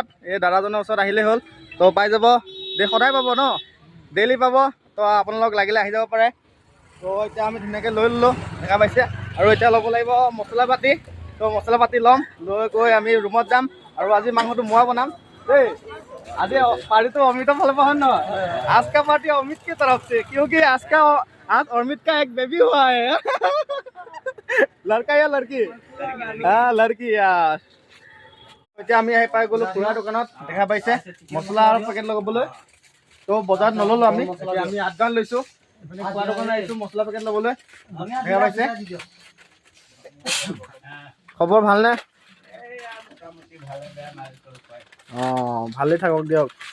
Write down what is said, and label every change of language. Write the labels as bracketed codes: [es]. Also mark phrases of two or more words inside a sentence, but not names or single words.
[as] এই দাদাজনৰ ওচৰত আহিলেই হ'ল। তো পাই যাব, সদায় পাব ন, ডেইলি পাব। তো আপোনালোক লাগিলে আহি যাব পাৰে। তো এতিয়া আমি ধুনীয়াকৈ লৈ ল'লোঁ দেখা পাইছে। আৰু এতিয়া ল'ব লাগিব মছলা পাতি। তো মছলা পাতি ল'ম, লৈ গৈ আমি ৰুমত যাম। আৰু আজি মাংসটো মই বনাম দেই। আজি [hi] पार्टी अमित फल है ना। आज का पार्टी अमित की तरफ से, क्योंकि आज अमित का एक बेबी हुआ है। लड़का या लड़की? हाँ लड़की यार। [as] এতিয়া আমি আহি পাই গ'লো খুৰা দোকানত দেখা পাইছে মছলা আৰু পেকেট লগাবলৈ। তো বজাৰত নল'লো আমি, আমি 8 গান লৈছোঁ। খুৰা দোকানত আহিছোঁ মছলা পেকেট ল'বলৈ দেখা পাইছে। খবৰ ভালনে? অঁ ভালেই থাকক দিয়ক।